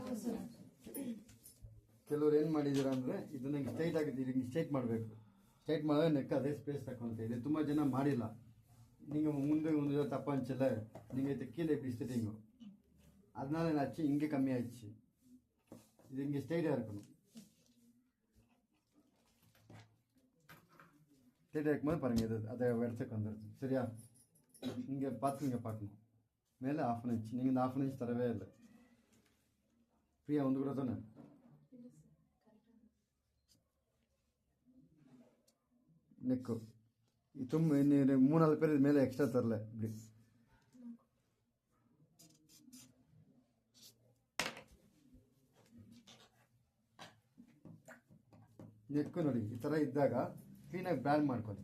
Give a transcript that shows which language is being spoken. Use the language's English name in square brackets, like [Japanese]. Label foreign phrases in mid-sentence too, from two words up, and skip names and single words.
[Kannada] ಕೆಲವ್ರು ಏನು ಮಾಡಿದ್ದೀರಾ ಅಂದರೆ ಇದನ್ನ ಹಿಂಗೆ ಸ್ಟ್ರೈಟ್ ಆಗಿದ್ದು ಹಿಂಗೆ ಸ್ಟ್ರೈಟ್ ಮಾಡಬೇಕು. ಸ್ಟ್ರೈಟ್ ಮಾಡಿದ್ರೆ ನೆಕ್ ಅದೇ ಸ್ಪೇಸ್ ತಗೊಳುತ್ತೆ. ಇದು ತುಂಬ ಜನ ಮಾಡಿಲ್ಲ. [Tamil] நீங்கள் ಮುಂದೆ தப்பாக இருந்துச்சுல்ல, நீங்கள் இது கீழே இப்படி ஸ்டிட்டிங்க, அதனால என்னாச்சு இங்கே கம்மியாயிடுச்சு. இது இங்கே ஸ்ட்ரைட்டாக இருக்கணும். ஸ்ட்ரைட்டாக இருக்கும்போது பாருங்கள் இது அதை இடத்துக்கு வந்துடுது. சரியா? இங்கே பார்க்கணும் மேலே ½ இன்ச். நீங்கள் இந்த ½ இன்ச் தரவே இல்லை. ஃப்ரீயாக வந்து கூட தானே? [Kannada] ನೆಕ್ಕು ತುಂಬ 3-4 ಪೇರ್ ಮೇಲೆ ಎಕ್ಸ್ಟ್ರಾ ತರಲೆ. இப்படி ನೆಕ್ಕು ನೋಡಿ ಈ ಥರ ಇದ್ದಾಗ ಕ್ಲೀನಾಗಿ ಬ್ಯಾಂಡ್ ಮಾಡ್ಕೊಳ್ಳಿ.